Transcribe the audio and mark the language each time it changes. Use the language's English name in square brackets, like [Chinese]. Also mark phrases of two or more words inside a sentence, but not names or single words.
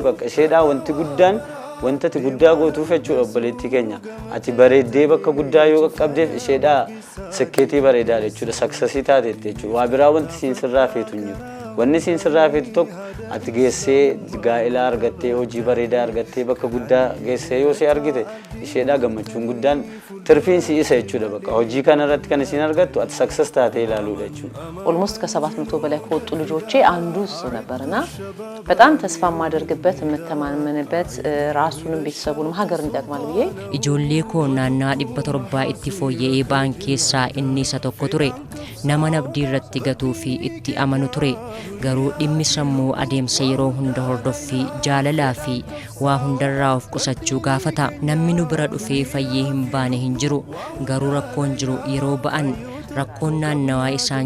[Oromo] bakka isheedhaa wanti guddaan wantati guddaa gootuuf jechuudha obboleettii keenya ati bareeddee bakka guddaa yoo qaqqabdeef isheedhaa sakkeetii bareedaa jechuudha saksasii taateetti jechuudha waa biraa wanti siin sirraa feetu hin jiru wanni siin sirraa feetu tokko ati geessee gaa'elaa argattee hojii bareedaa argattee bakka guddaa geessee yoo si argite isheedhaa gammachuun guddaan tirfiin si isa jechuudha bakka hojii kana irratti kan isin argattu ati saksas taatee ilaaluudha jechuudha [Amharic] ኦልሞስት ከ700 በላይ ከወጡ ልጆቼ አንዱ እሱ ነበርና በጣም ተስፋ ማደርግበት የምተማመንበት ራሱንም ቤተሰቡንም ሀገርን ይጠቅማል ብዬ [Oromo] ijoollee koo naannaa 700 itti fooyya'ee ba'an keessaa inni isa tokko ture nama nabdii irratti gatuu fi itti amanu ture garuu dhimmi sammuu adeemsa yeroo hunda hordoffii jaalalaa fi waa hundarraa of qusachuu gaafata namni nu bira dhufee fayyee hin baane hin jiru garuu rakkoon jiru yeroo ba'an rakkoon naannawaa isaan